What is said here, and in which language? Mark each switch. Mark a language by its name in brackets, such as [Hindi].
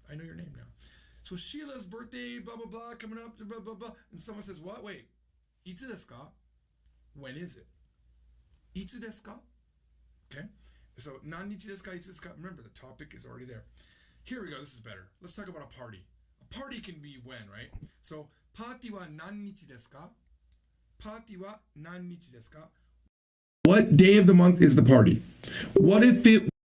[English] I know your name now. So Sheila's birthday, blah, blah, blah, coming up, blah, blah, blah. And someone says, what? Wait, [Japanese] itsu desu ka? [English] When is it? [Japanese] Itsu desu ka? [English] Okay. So, [Japanese] 何日ですか?Itsu desu ka? [English] Remember, the topic is already there. Here we go. This is better. Let's talk about a party. A party can be when, right? So, [Japanese] パーティーは何日ですか？パーティーは何日ですか？ [English] What day of the month is the party? What if it